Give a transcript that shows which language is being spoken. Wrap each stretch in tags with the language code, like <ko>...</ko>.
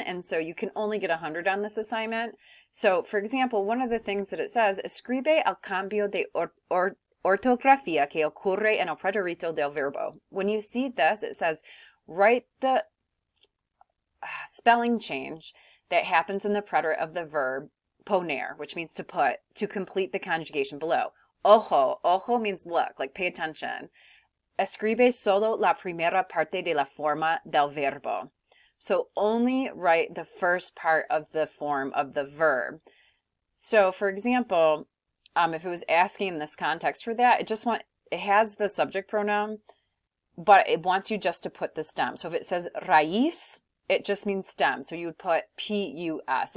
<en>And so you can only get 100 on this assignment. So for example, one of the things that it says,</en> <es>escribe el cambio de ortografía que ocurre en el preterito del verbo.</es> <en>When you see this, it says, write the spelling change that happens in the preterite of the verb poner, which means to put, to complete the conjugation below. Ojo, ojo means look, like pay attention.</en> <es>Escribe solo la primera parte de la forma del verbo.</es> <en>So only write the first part of the form of the verb. So for example, if it was asking in this context for that, it has the subject pronoun, but it wants you just to put the stem. So if it says raíz, it just means stem. So you would put P-U-S.</en>